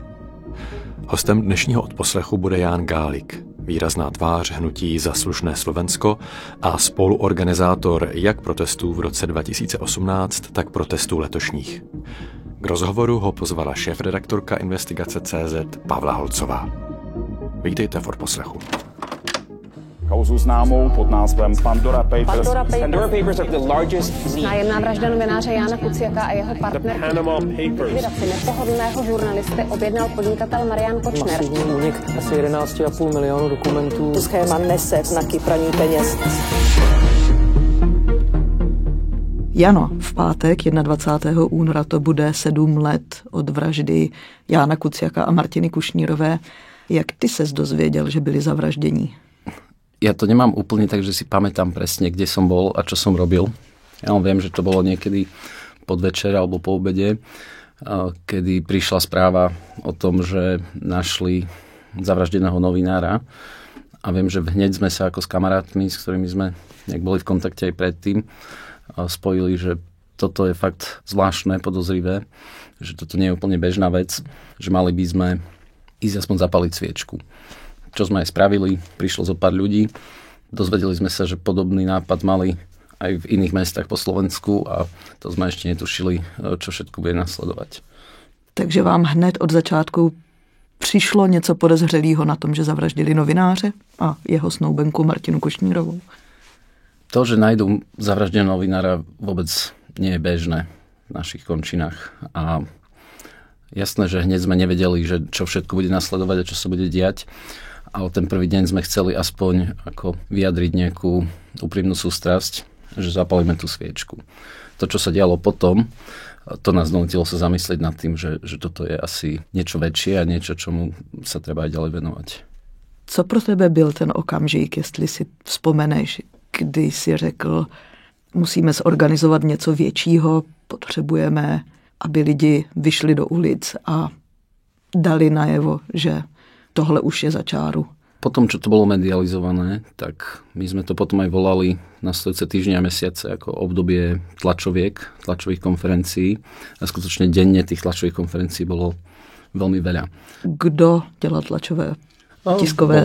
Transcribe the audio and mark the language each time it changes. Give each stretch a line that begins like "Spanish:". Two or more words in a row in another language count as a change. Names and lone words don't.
Czech: Hostem dnešního odposlechu bude Ján Gálik, výrazná tvář hnutí Za slušné Slovensko a spoluorganizátor jak protestů v roce 2018, tak protestů letošních. K rozhovoru ho pozvala šéfredaktorka Investigace.cz Pavla Holcová. Vítejte v odposlechu. Kauzu známou pod názvem Pandora Papers.
English: Pandora Papers are the largest.
Czech: Nájemná vražda novináře Jána Kuciaka a jeho partnerky. Panama Papers. Likvidaci nepohodlného žurnalisty objednal podnikatel Marian Kočner. Masivní únik asi 11,5 milionu dokumentů. Schéma nese znaky praní peněz. Jano, v pátek 21. února to bude 7 let od vraždy Jána Kuciaka a Martiny Kušnírové. Jak ty ses dozvěděl, že byli zavraždení?
Slovak: Ja to nemám úplne tak, že si pamätám presne, kde som bol a čo som robil. Ja viem, že to bolo niekedy podvečer alebo po obede, kedy prišla správa o tom, že našli zavraždeného novinára. A viem, že hneď sme sa ako s kamarátmi, s ktorými sme boli v kontakte aj predtým, spojili, že toto je fakt zvláštne, podozrivé, že toto nie je úplne bežná vec, že mali by sme ísť aspoň zapaliť sviečku. Čo sme aj spravili, prišlo zo pár ľudí, dozvedeli sme sa, že podobný nápad mali aj v iných mestách po Slovensku a to sme ešte netušili, čo všetko bude nasledovať.
Czech: Takže vám hned od začátku přišlo něco podezřelého na tom, že zavraždili novináře a jeho snoubenku Martinu Kušnírovou?
Slovak: To, že najdú zavraždeného novinára, vôbec nie je bežné v našich končinách. A jasné, že hneď sme nevedeli, že čo všetko bude nasledovať a čo sa bude diať. Ale ten prvý deň sme chceli aspoň ako vyjadriť nejakú úprimnú sústrasť, že zapalíme tú sviečku. To, čo sa dialo potom, to nás donútilo sa zamyslieť nad tým, že toto je asi niečo väčšie a niečo, čomu sa treba aj ďalej venovať.
Czech: Co pro tebe byl ten okamžik, jestli si vzpomeneš, kdy si řekl, musíme zorganizovat něco většího, potřebujeme, aby lidi vyšli do ulic a dali najevo, že tohle už je za čáru.
Slovak: Potom, čo to bolo medializované, tak my sme to potom aj volali nasledujúce týždne a mesiace ako obdobie tlačových konferencií. A skutočne denne tých tlačových konferencií bolo veľmi veľa.
Czech: Kdo dělal tlačové tiskové